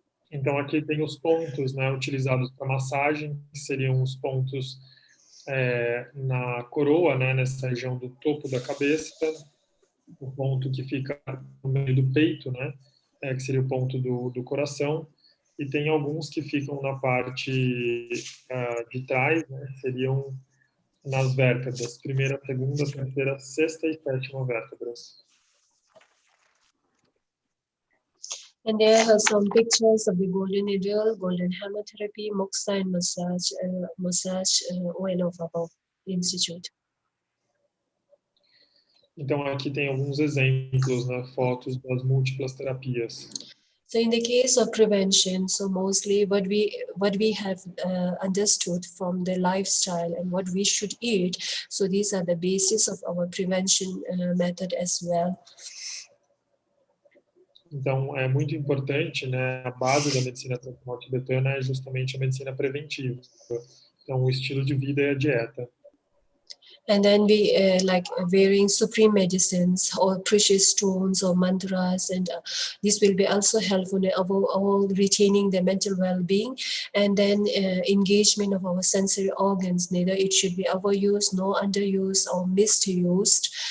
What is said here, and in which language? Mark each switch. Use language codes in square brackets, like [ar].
[pt] Então aqui tem os pontos, né, utilizados para massagem, que seriam os pontos na coroa, né, nessa região do topo da cabeça, o ponto que fica no meio do peito, né, que seria o ponto do coração, e tem alguns que ficam na parte de trás, né, seriam nas vértebras, primeira, segunda, terceira, sexta e sétima vértebras. [en] And there are some pictures of the golden needle, golden hammer therapy, moxa, and massage oil of above institute. [pt] Então aqui tem alguns exemplos, né, fotos das múltiplas terapias. [en] So in the case of prevention, so mostly what we have understood from the lifestyle and what we should eat, so these are the basis of our prevention method as well. [pt] Então é muito importante, né, a base da medicina tradicional tibetana é justamente a medicina preventiva. Então o estilo de vida e a dieta. [en] And then we like wearing supreme medicines or precious stones or mantras, and this will be also helpful in our retaining the mental well-being. And then engagement of our sensory organs, neither it should be overused nor underused or misused.